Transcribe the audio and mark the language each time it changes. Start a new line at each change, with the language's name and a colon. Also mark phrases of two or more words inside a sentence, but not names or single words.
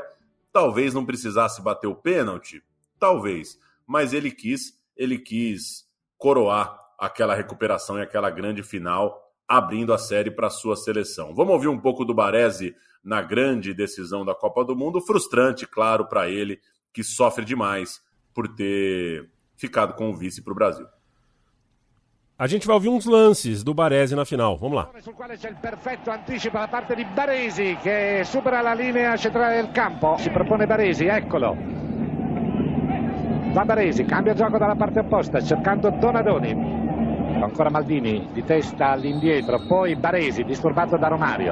Portuguese: Talvez não precisasse bater o pênalti, talvez, mas ele quis coroar aquela recuperação e aquela grande final, abrindo a série para a sua seleção. Vamos ouvir um pouco do Baresi na grande decisão da Copa do Mundo, frustrante, claro, para ele, que sofre demais por ter ficado com o vice para o Brasil. A gente vai ouvir uns lances do Baresi na final, vamos lá.
Italian: Sul quale c'è il perfetto anticipo da parte di Baresi che supera la linea centrale del campo. Si propone Baresi, eccolo. Va Baresi, cambia gioco dalla parte opposta, cercando Donadoni. Ancora Maldini, di testa all'indietro, poi Baresi, disturbato da Romario.